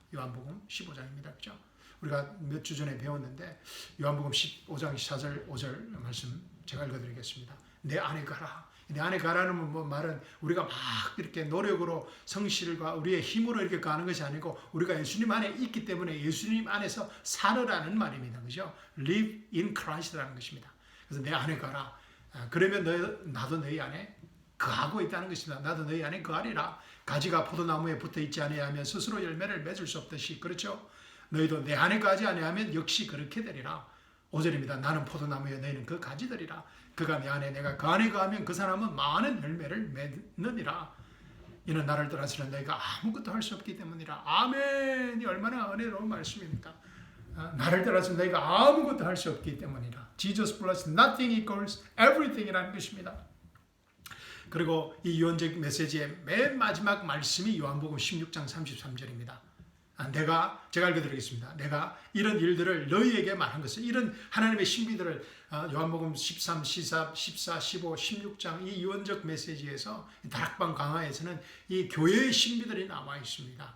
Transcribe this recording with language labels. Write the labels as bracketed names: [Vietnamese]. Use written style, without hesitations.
[Korean] 요한복음 15장입니다. 그죠? 우리가 몇 주 전에 배웠는데 요한복음 15장 4절 5절 말씀 제가 읽어드리겠습니다. 내 안에 가라. 내 안에 가라는 말은 우리가 막 이렇게 노력으로 성실과 우리의 힘으로 이렇게 가는 것이 아니고 우리가 예수님 안에 있기 때문에 예수님 안에서 살으라는 말입니다. 그죠? [English] Live in Christ 라는 것입니다. [Korean] 그래서 내 안에 가라. 그러면 나도 너희 안에 거하고 있다는 것입니다. 나도 너희 안에 거하리라. 가지가 포도나무에 붙어 있지 아니하면 스스로 열매를 맺을 수 없듯이, 그렇죠? 너희도 내 안에 거하지 아니하면 역시 그렇게 되리라. 5절입니다. 나는 포도나무에 너희는 그 가지들이라. 그가 내 안에 내가 그 안에 거하면 그 사람은 많은 열매를 맺느니라. 이는 나를 떠나서는 너희가 아무것도 할 수 없기 때문이라. 아멘. 이 얼마나 은혜로운 말씀입니까? 나를 떠나서 너희가 아무것도 할 수 없기 때문이라. [English] Jesus plus nothing equals everything 이라는 것입니다. [Korean] 그리고 이 유언적 메시지의 맨 마지막 말씀이 요한복음 16장 33절입니다. 제가 읽어드리겠습니다. 내가 이런 일들을 너희에게 말한 것은, 이런 하나님의 신비들을 요한복음 13, 14, 15, 16장 이 유언적 메시지에서, 다락방 강화에서는 이 교회의 신비들이 남아 있습니다.